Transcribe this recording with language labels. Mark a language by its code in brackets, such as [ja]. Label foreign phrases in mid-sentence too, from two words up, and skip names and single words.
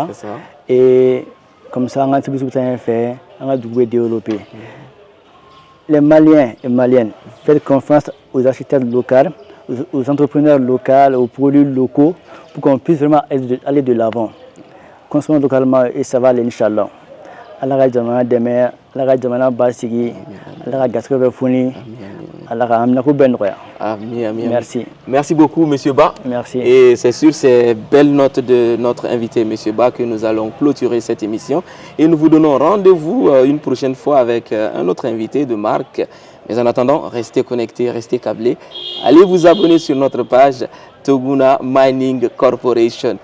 [fr] Et comme ça, on a tout fait, on a tout développé. Les Maliens et Maliennes, faites confiance aux architectes locaux, aux entrepreneurs locaux, aux produits locaux, pour qu'on puisse vraiment aller de l'avant. Consommons localement et ça va aller, Inch'Allah. [bm] Allah jamana deme, Allah jamana basigi, Allah gaskebe funi, Allah amna ko ben roya. [fr] Merci. Merci beaucoup, Monsieur Ba. Merci. Et c'est sur ces belles notes de notre invité, Monsieur Ba, que nous allons clôturer cette émission. Et nous vous donnons rendez-vous une prochaine fois avec un autre invité de marque. Mais en attendant, restez connectés, restez câblés. Allez vous abonner sur notre page Toguna Mining Corporation.